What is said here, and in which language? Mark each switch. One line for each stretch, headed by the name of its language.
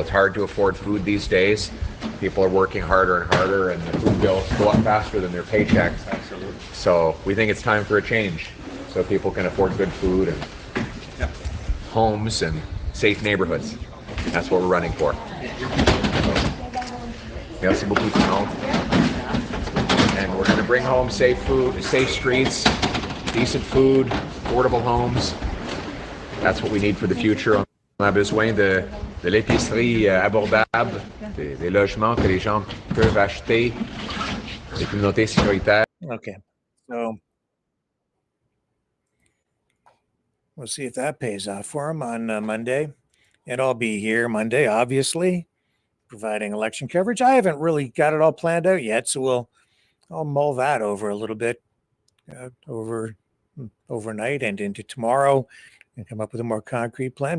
English: It's hard to afford food these days. People are working harder and harder, and the food bills go up faster than their paychecks. Absolutely. So we think it's time for a change, so people can afford good food and homes and safe neighborhoods. That's what we're running for.
French: So, merci beaucoup tout le monde.
English: And we're going to bring home safe food, safe streets, decent food, affordable homes. That's what we need for the future.
French: On a besoin de l'épicerie abordable, des logements que les gens peuvent acheter, des communautés sécuritaires.
English: Okay, so we'll see if that pays off for him on Monday. And I'll be here Monday, obviously, providing election coverage. I haven't really got it all planned out yet, so I'll mull that over a little bit overnight and into tomorrow and come up with a more concrete plan.